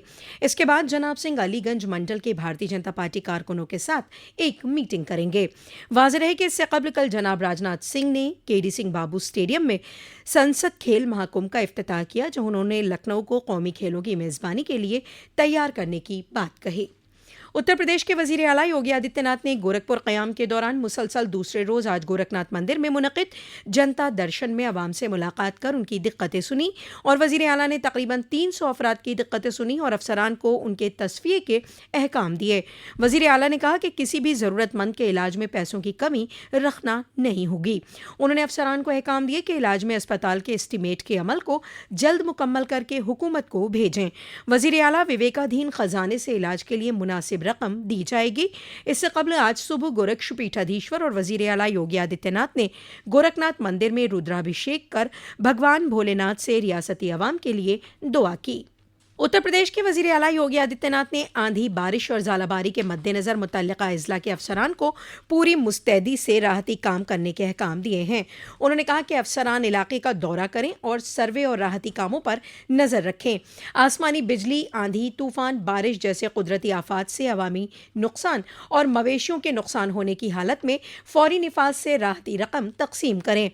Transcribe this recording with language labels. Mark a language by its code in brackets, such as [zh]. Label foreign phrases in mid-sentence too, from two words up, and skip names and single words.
[ur] اس کے بعد جناب سنگھ علی گنج منڈل کے بھارتیہ جنتا پارٹی کارکنوں کے ساتھ ایک میٹنگ کریں گے۔ واضح رہے کہ اس سے قبل کل جناب راجناتھ سنگھ نے کے ڈی سنگھ بابو اسٹیڈیم میں سنسد کھیل مہاکمبھ کا افتتاح کیا، جہاں انہوں نے لکھنؤ کو قومی کھیلوں کی میزبانی کے لیے تیار کرنے کی بات کہی۔ اتر پردیش کے وزیر اعلیٰ یوگی آدتیہ ناتھ نے گورکھپور قیام کے دوران مسلسل دوسرے روز آج گورکھناتھ مندر میں منعقد جنتا درشن میں عوام سے ملاقات کر ان کی دقتیں سنی اور وزیر اعلیٰ نے تقریباً 300 افراد کی دقتیں سنی اور افسران کو ان کے تصفیے کے احکام دیے۔ وزیر اعلیٰ نے کہا کہ کسی بھی ضرورت مند کے علاج میں پیسوں کی کمی رکھنا نہیں ہوگی۔ انہوں نے افسران کو احکام دیے کہ علاج میں اسپتال کے اسٹیمیٹ کے عمل کو جلد مکمل کر کے حکومت کو بھیجیں۔ وزیر اعلیٰ وویکادھین خزانے سے علاج کے لیے مناسب رقم دی جائے گی۔ اس سے قبل آج صبح گورکش پیٹھادھیشور اور وزیر اعلیٰ یوگی آدتیہ ناتھ نے گورکھناتھ مندر میں رودرابھیشیک کر بھگوان بھولے ناتھ سے ریاستی عوام کے لیے دعا کی۔ اتر پردیش کے وزیر اعلیٰ یوگی آدتیہ ناتھ نے آندھی، بارش اور ژالہ باری کے مد نظر متعلقہ اضلاع کے افسران کو پوری مستعدی سے راحتی کام کرنے کے احکام دیے ہیں۔ انہوں نے کہا کہ افسران علاقے کا دورہ کریں اور سروے اور راحتی کاموں پر نظر رکھیں۔ آسمانی بجلی، آندھی، طوفان، بارش جیسے قدرتی آفات سے عوامی نقصان اور مویشیوں کے نقصان ہونے کی حالت میں فوری نفاذ سے راحتی رقم تقسیم کریں۔